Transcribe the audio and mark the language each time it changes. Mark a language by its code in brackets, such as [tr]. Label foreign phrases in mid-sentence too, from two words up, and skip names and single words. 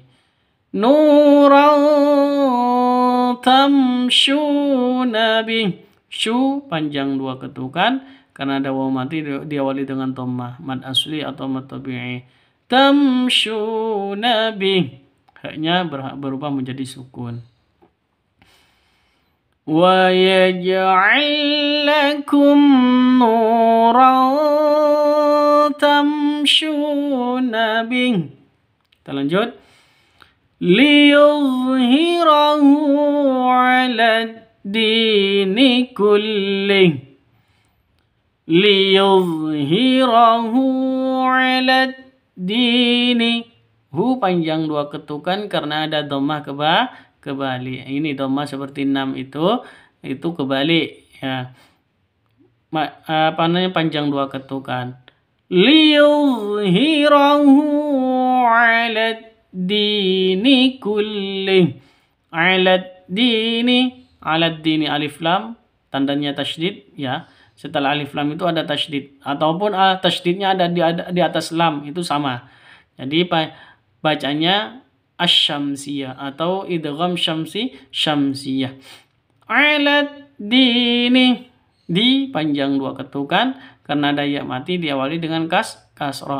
[ar] Nuran tamshuna bih. [id] Shu panjang 2 ketukan karena ada wawu mati diawali dengan dhammah, mad asli atau mad tabi'i. [ar] Tamshuna bih. [id] Haknya berubah menjadi sukun. [ar] Wa yaj'al lakum nuran tamshuna bih. [id] Kita lanjut. [ar] Liyuzhirahu 'ala dini kullih. Liyuzhirahu 'ala dini. [id] Hu panjang 2 ketukan karena ada dhammah kebalik. Ini dhammah seperti 6 itu kebalik ya. Panjang 2 ketukan. [ar] liyuzhirahu 'ala dini kullih. 'Ala dini, 'ala dini [id] alif lam tandanya tasydid ya. Setelah alif lam itu ada tasydid ataupun tasydidnya ada di atas lam, itu sama. Jadi bacanya asy-syamsiyah atau idgham syamsiyah. [ar] 'Ala dini, [id] di panjang dua ketukan karena ada ya mati diawali dengan kasrah.